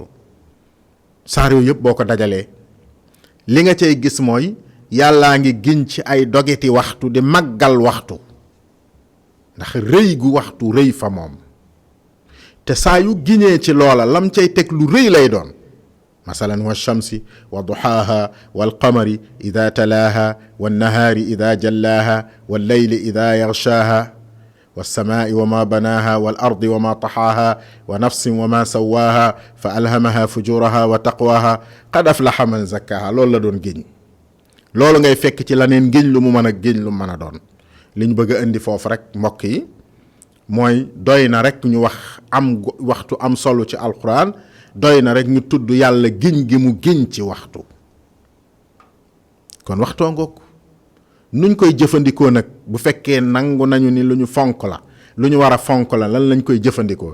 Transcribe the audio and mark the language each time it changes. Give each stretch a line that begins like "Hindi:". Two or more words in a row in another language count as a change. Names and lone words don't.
Wolof: saar yooyu yëpp boo ko dajalee li nga cay gis mooy yàllaa ngi giñ ci ay dogeti waxtu di màggal waxtu, ndax rëy gu waxtu rëy fa moom. te saa yu giñee ci loola lam cay teg lu rëy lay doon.
Arabic: masalan والشمس وضحاها والقمر إذا تلاها والنهار إذا جلاها والليل إذا يغشاها والسماء وما بناها والأرض وما طحاها ونفس وما سواها فألهمها فجورها وتقواها قد أفلح من زكاها.
Wolof: loolu la doon giñ. loolu ngay fekk ci laneen giñ lu mu mën a giñ lu mu mën a doon. li ñu bëgg a indi foofu rek mbokk yi mooy doy na rek ñu wax am waxtu am solo ci alquran, doy na rek ñu tudd yàlla giñ gi mu giñ ci waxtu. kon waxtoo ngoog nuñ koy jëfandikoo nag bu fekkee nangu nañu ni lu ñu fonk la, lu ñu war a fonk la, lan lañ koy jëfandikoo?